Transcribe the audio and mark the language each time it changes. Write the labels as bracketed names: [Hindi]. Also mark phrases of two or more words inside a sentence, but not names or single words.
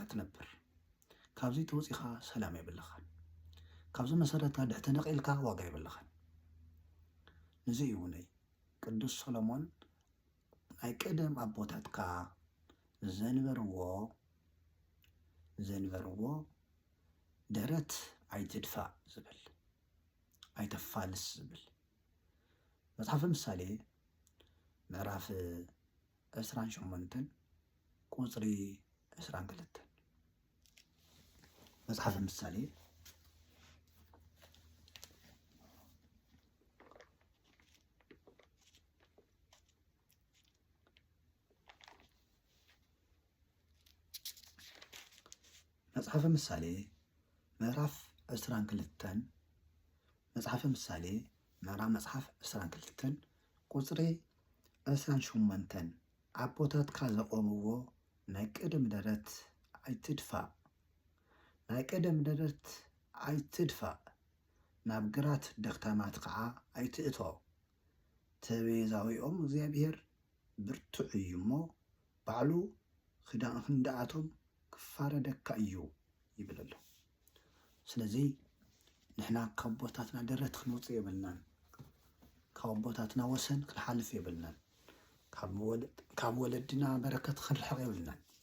[Tigrinya] ትነብር። ካብዚ ተወፂኻ ሰላም የብልኻን። ካብዚ መሰረትካ ድሕቲ ነቂልካ ዋጋ የብልኻን። ነዚ እዩ ናይ ቅዱስ ሰሎሞን ናይ ቀደም ኣቦታትካ ዘንበርዎ ደረት ኣይትድፋእ ዝብል ኣይተፋልስ ዝብል መጽሓፈ ምሳሌ ምዕራፍ 28 ቁጽሪ 22 መጽሓፈ ምሳሌ መጽሐፈ ምሳሌ ምዕራፍ 22 መጽሐፈ ምሳሌ መጽሐፍ 22 ቁጽሪ 28 ኣቦታትካ ዘቆምዎ ናይ ቀደም ደረት ኣይትድፋእ ናይ ቀደም ደረት ኣይትድፋእ ናብ ግራት ደክታማት ከዓ ኣይትእቶ ተቤዛዊኦም እግዚአብሔር ብርቱዕ እዩ እሞ ባዕሉ ክንደኣቶም ክፋረደካ እዩ ይብል ኣሎ። ስለዚ ንሕና ካብ ቦታትና ደረት ክንውፅእ የብልናን፣ ካብ ቦታትና ወሰን ክንሓልፍ የብልናን፣ ካብ ወለድና በረከት ክንርሕቕ የብልናን።